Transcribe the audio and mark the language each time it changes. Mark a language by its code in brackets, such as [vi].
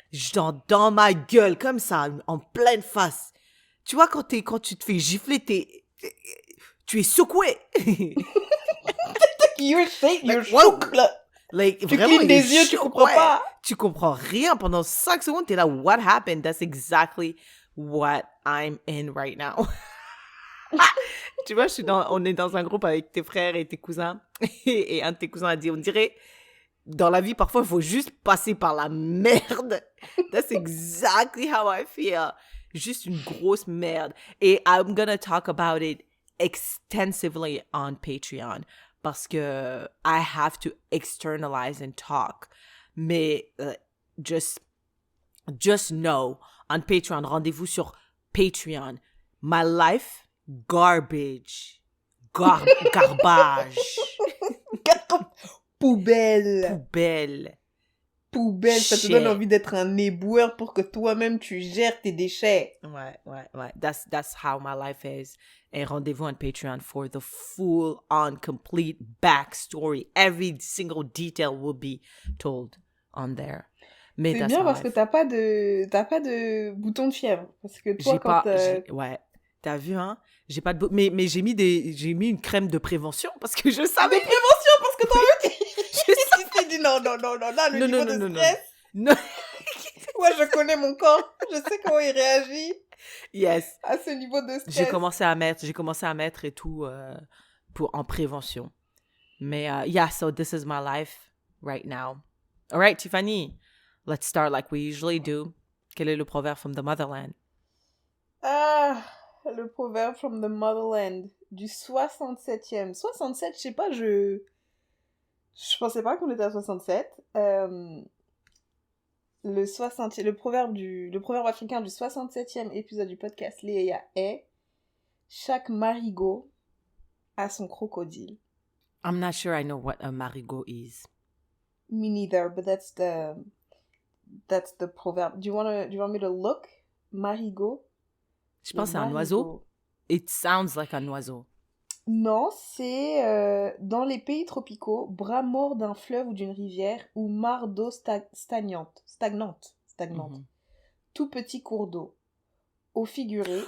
[fr] Genre dans ma gueule, comme ça, en pleine face. Tu vois, quand tu te fais gifler, tu es secoué. [en] You're Like, shook là. Like, [fr] Tu vraiment, clignes des yeux, tu comprends pas. Tu comprends rien pendant 5 secondes. T'es là, [en] what happened? That's exactly what I'm in right now. [fr] Tu vois, on est dans un groupe avec tes frères et tes cousins. Et un de tes cousins a dit, on dirait, dans la vie, parfois, il faut juste passer par la merde. [en] That's exactly how I feel. [fr] Juste une grosse merde. [en] Et I'm gonna talk about it extensively on Patreon. [fr] Parce que [en] I have to externalize and talk. [fr] Mais [en] just know, [fr] on Patreon, rendez-vous sur Patreon. [en] My life, garbage. Garbage. [fr] Poubelle. Ça te donne [en] Shit. [fr] envie d'être un éboueur pour que toi-même tu gères tes déchets. [en] Ouais. That's how my life is. [fr] Et rendez-vous [en] on Patreon for the full-on, complete backstory. Every single detail will be told on there. [fr] Mais c'est bien parce que t'as pas de bouton de fièvre. Parce que toi, ouais. T'as vu, hein? J'ai pas de... Mais j'ai mis une crème de prévention parce que je savais... De prévention parce que toi-même, tu t'es dit non, là, le niveau de stress. Non. Moi, je connais mon corps. Je sais comment il réagit. [en] Yes. [fr] À ce niveau de stress. J'ai commencé à mettre et tout en prévention. [en] Mais yeah, so this is my life right now. All right, Tiffany, let's start like we usually do. [fr] Quel est le proverbe [en] from the motherland? [fr] Le proverbe [en] from the motherland [fr] du 67e. 67, je sais pas, je pensais pas qu'on était à 67. Le proverbe africain du 67e épisode du podcast Léa est Chaque marigot a son crocodile. [en] I'm not sure I know what a marigot is. Me neither, but that's the proverb. Do you want me to look? Marigot. [fr] Je pense que c'est un oiseau. [en] It sounds like [fr] un oiseau. Non, c'est dans les pays tropicaux, bras mort d'un fleuve ou d'une rivière ou mare d'eau stagnante. Mhm. Tout petit cours d'eau. Au figuré,